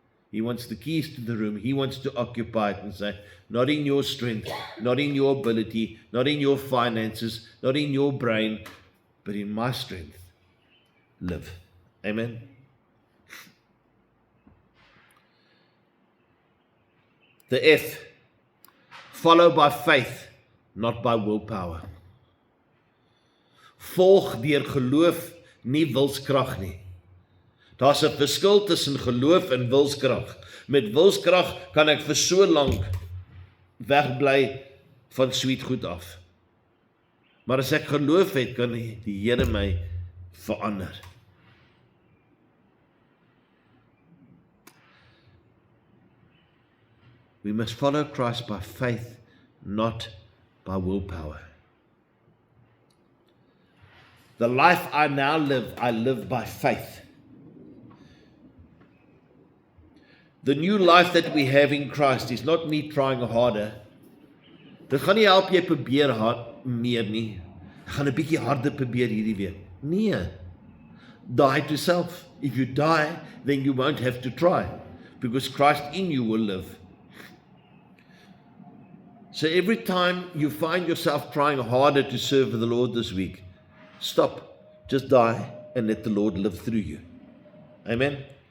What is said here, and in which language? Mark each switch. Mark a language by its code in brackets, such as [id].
[en] He wants the keys to the room. He wants to occupy it and say, not in your strength, not in your ability, not in your finances, not in your brain, but in my strength. Live. Amen. The F, follow by faith, not by willpower. [af] Volg deur geloof, nie wilskrag nie. Daar's 'n verskil tussen geloof en wilskrag. Met wilskrag kan ek vir so lank wegbly van sweet goed af. Maar as ek geloof het, kan die Here my verander. [en] We must follow Christ by faith, not by willpower. The life I now live, I live by faith. The new life that we have in Christ is not me trying harder. [af] Dit gaan nie help jy probeer meer nie. Ek gaan 'n bietjie harder probeer hierdie week. Nee. [en] Die to self. If you die, then you won't have to try, because Christ in you will live. So every time you find yourself trying harder to serve the Lord this week, stop, just die, and let the Lord live through you. Amen.